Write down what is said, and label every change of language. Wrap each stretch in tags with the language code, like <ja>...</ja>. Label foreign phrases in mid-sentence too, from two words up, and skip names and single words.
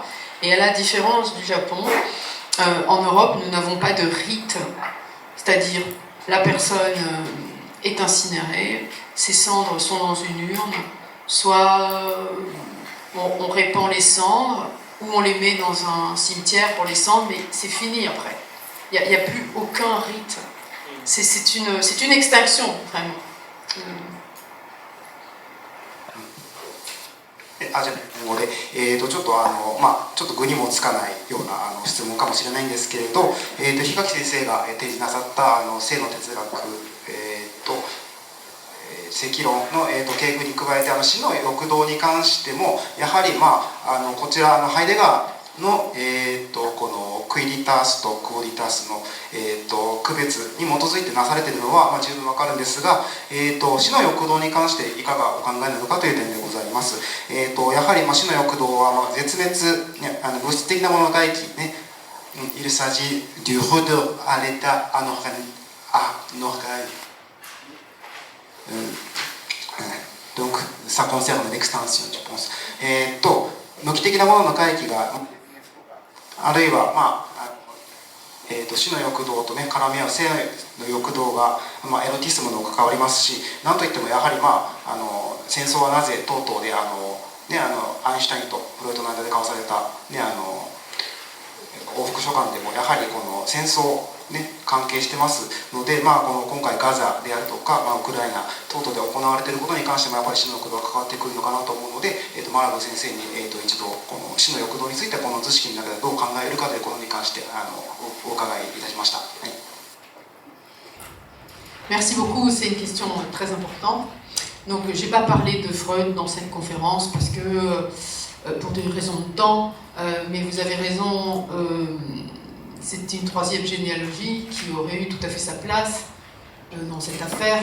<fr>Et à la différence du Japon, en Europe, nous n'avons pas de rite, c'est-à-dire la personne est incinérée, ses cendres sont dans une urne, soit on répand les cendres, ou on les met dans un cimetière pour les cendres, mais c'est fini après. Il n'y a plus aucun rite. C'est une extinction, vraiment.</fr> <ja>じゃあので、ちょっとちょっと具にもつかないような質問かもしれないんですけれど、檜垣先生が提示なさった性の哲学、積論の、系譜に加えて死の欲動に関してもやはり、こちらハイデガーの、このクイリタースとクオリタースの、区別に基づいてなされているのは、十分わかるんですが、死の欲動に関していかがお考えなのかという点でございます。やはり、死の欲動は、絶滅、ね、物質的なものの回帰ね、</ja> <fr>il s'agit du retour à l'état donc ça concerne l'extension, je pense.</fr> <ja>無機的なものの回帰があるいは、死の欲動とね絡み合う性の欲動が、エロティスムの関わりますし、なんといってもやはり、戦争はなぜ等々でアインシュタインとフロイトの間で交わされた、往復書簡でもやはりこの戦争関係してますので、この今回ガザであるとか、ウクライナ等々で行われていることに関してもやっぱり死の欲動が関わってくるのかなと思うので、マラブ先生に、一度この死の欲動についてこの図式の中でどう考えるかということに関してお伺いいたしました。はい、</ja> <fr>Merci beaucoup, c'est une question très importante. Donc, je n'ai pas parlé de Freud dans cette conférence parce que, pour des raisons de temps, mais vous avez raison, c'est une troisième généalogie qui aurait eu tout à fait sa place dans cette affaire.</fr>